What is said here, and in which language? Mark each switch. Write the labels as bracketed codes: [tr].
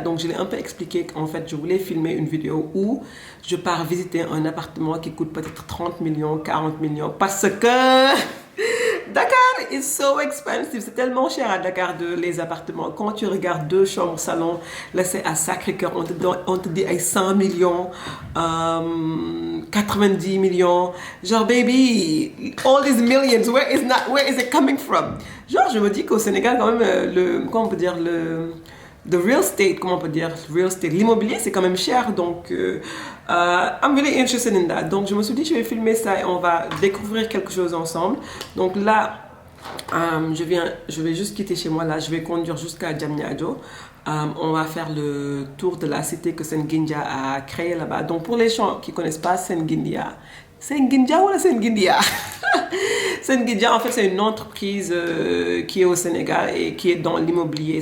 [fr] Donc je l'ai un peu expliqué qu'en fait je voulais filmer une vidéo où je pars visiter un appartement qui coûte peut-être 30 millions, 40 millions parce que [en] Dakar is so expensive. [fr] C'est tellement cher à Dakar les appartements. Quand tu regardes 2 chambres salon, là c'est à Sacré-Cœur, on te dit ay 100 millions, 90 millions. Genre [en] baby, all these millions, where is it coming from? [fr] Genre je me dis qu'au Sénégal quand même comment on peut dire the real estate, comment on peut dire real estate, l'immobilier c'est quand même cher. Donc [en] I'm really interested in that. [fr] Donc je me suis dit je vais filmer ça et on va découvrir quelque chose ensemble. Donc là je vais juste quitter chez moi là, je vais conduire jusqu'à Diamniadio. On va faire le tour de la cité que Sengindia a créée là-bas. Donc pour les gens qui ne connaissent pas Sengindia ou Sengindia Sengindia en fait c'est une entreprise qui est au Sénégal et qui est dans l'immobilier.